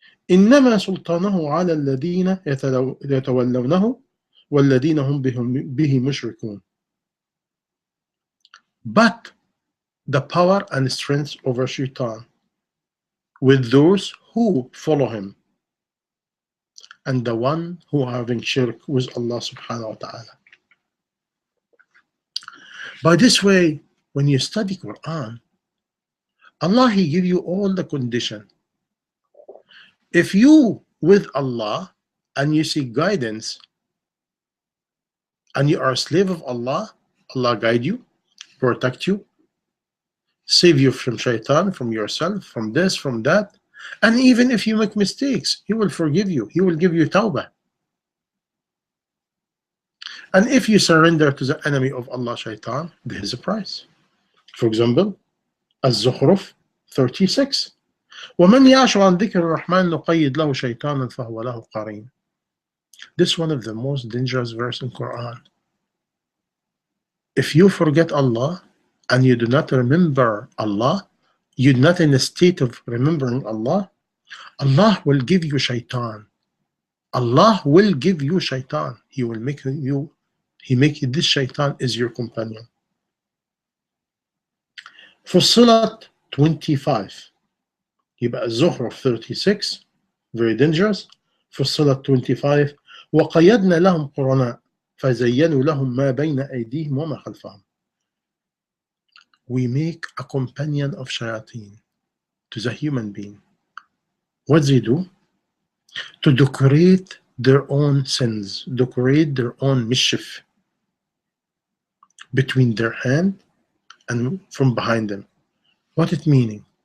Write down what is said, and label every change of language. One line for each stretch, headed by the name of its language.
Arabic: إنما سلطانه على الذين يتولونه والذين هم به مشركون.
English: But the power and strength over Shaitan with those who follow him and the one who are having shirk with Allah subhanahu wa ta'ala. By this way, when you study Quran, Allah, He give you all the condition. If you with Allah and you seek guidance and you are a slave of Allah, Allah guide you, protect you, save you from shaitan, from yourself, from this, from that. And even if you make mistakes, He will forgive you. He will give you tawbah. And if you surrender to the enemy of Allah, shaitan, there is a price. For example, الزخرف 36.
Arabic: ومن يعش عن ذكر الرحمن نقيد له شيطانا فهو له قرين.
English: This is one of the most dangerous verses in Quran. If you forget Allah and you do not remember Allah, you're not in a state of remembering Allah, Allah will give you shaitan. Allah will give you shaitan. He will make you, this shaitan is your companion.
Arabic: فصلت 25. يبقى الزخرف 36
English: very dangerous.
Arabic: فصلت 25 وقيدنا لهم قرناء فزينوا لهم ما بين أيديهم وما خلفهم.
English: We make a companion of shayateen to the human being. What they do? To decorate their own sins, decorate their own mischief between their hand and from behind them. What it meaning?